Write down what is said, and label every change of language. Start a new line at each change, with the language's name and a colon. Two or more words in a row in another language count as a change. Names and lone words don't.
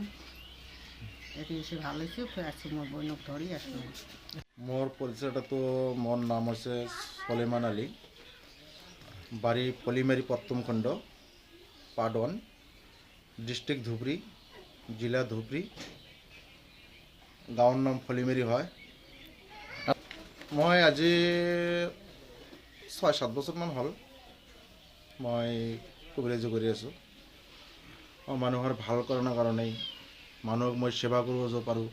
Bangla: এটি এসে ভালো হয়েছে, ফের আজকে মোর বোনক ধরি আসলাম। মোর পরিচয়টা তো, মোর নাম হচ্ছে সলিমান আলী, বাড়ি পলিমারি প্রথম খণ্ড, পার্ট 1, ডিস্ট্রিক্ট ধুবড়ি, জেলা ধুবড়ি,
Assamese: গাঁৱৰ নাম ফলিমারি হয়। মই আজি 6-7 বছৰমান হ'ল মই কবিৰাজি কৰি আছোঁ। মানুহৰ ভাল কৰাৰ কাৰণেই, মানুহক মই সেৱা কৰিব পাৰোঁ।